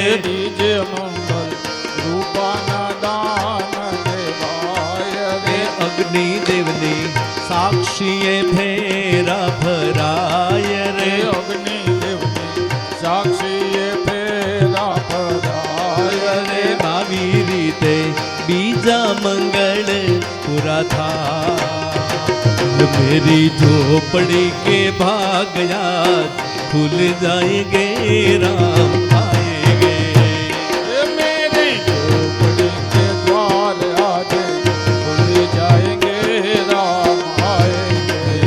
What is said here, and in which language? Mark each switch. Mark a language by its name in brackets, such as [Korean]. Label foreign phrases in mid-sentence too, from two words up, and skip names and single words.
[Gujarati] બીજે મંગળ રૂપાના દાન દેવાય રે અગ્નિ દેવની સાક્ષીએ ફેરા ભરાય રે અગ્નિ દેવની સાક્ષીએ ફેરા ભરાય રે આવી રીતે બીજા મંગળ પૂરા થા [Hindi] मेरी झोपड़ी के भाग याद खुल जाएंगे राम आएंगे मेरी झोपड़ी के द्वार आज खुल जाएंगे राम आएंगे